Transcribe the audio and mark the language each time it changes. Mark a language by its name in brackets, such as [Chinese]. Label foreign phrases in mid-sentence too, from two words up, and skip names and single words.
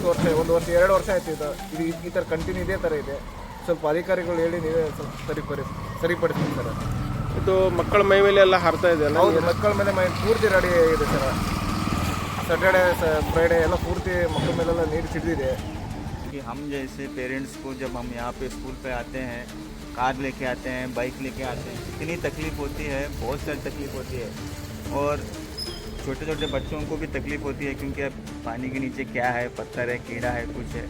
[Kannada] ಒಂದು ವರ್ಷ 2 ವರ್ಷ ಆಯ್ತು ಇದು ಈ ಥರ ಕಂಟಿನ್ಯೂ ಇದೇ ಥರ ಇದೆ. ಸ್ವಲ್ಪ ಅಧಿಕಾರಿಗಳು ಹೇಳಿ ನೀವೇ ಸ್ವಲ್ಪ ಸರಿಪಡಿಸ್ತೀವಿ ಸರ್. ಇದು ಮಕ್ಕಳ ಮೈ ಮೇಲೆ ಎಲ್ಲ ಹಾರ್ತಾ ಇದೆ ಅಲ್ಲ? ಹೌದು, ಮಕ್ಕಳ ಮೇಲೆ ಪೂರ್ತಿ ರೆಡಿ ಇದೆ ಸರ್. [English] Saturday Friday [Kannada] ಎಲ್ಲ ಪೂರ್ತಿ ಮಕ್ಕಳ ಮೇಲೆಲ್ಲ ನೀರು ಸಿಡಿದಿದೆ. [Hindi] कि हम जैसे पेरेंट्स को जब हम यहाँ पे स्कूल पे आते हैं, कार लेके आते हैं, बाइक लेके आते हैं, इतनी तकलीफ़ होती है, बहुत सारी तकलीफ़ होती है. और छोटे छोटे बच्चों को भी तकलीफ़ होती है, क्योंकि अब पानी के नीचे क्या है, पत्थर है, कीड़ा है, कुछ है.